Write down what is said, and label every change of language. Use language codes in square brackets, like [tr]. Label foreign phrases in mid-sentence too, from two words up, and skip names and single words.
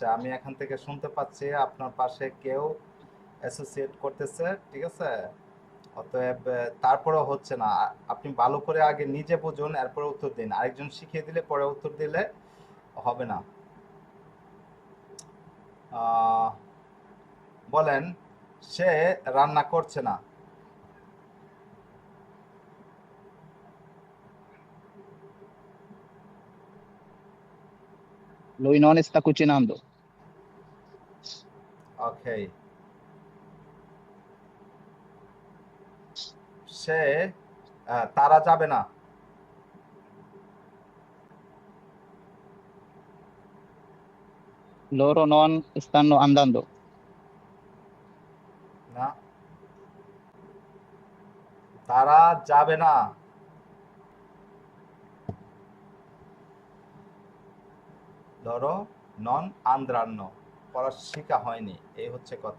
[bn] আমি এখান থেকে শুনতে পাচ্ছি আপনার পাশে কেউ অ্যাসোসিয়েট করতেছে, ঠিক আছে। অতএব তারপরেও হচ্ছে না। আপনি ভালো করে আগে নিজে বুঝুন, এরপরে উত্তর দিন। আরেকজন শিখিয়ে দিলে পরে উত্তর দিলে হবে না। বলেন, সে রান্না করছে না। [it] Lui non sta cucinando. [bn] ওকে, সে তারা যাবে না। [it] Loro non stanno andando. [bn] না, তারা যাবে না। ধরো [it] non andranno, [bn] পড়া শিখা হয়নি, এই হচ্ছে কথা।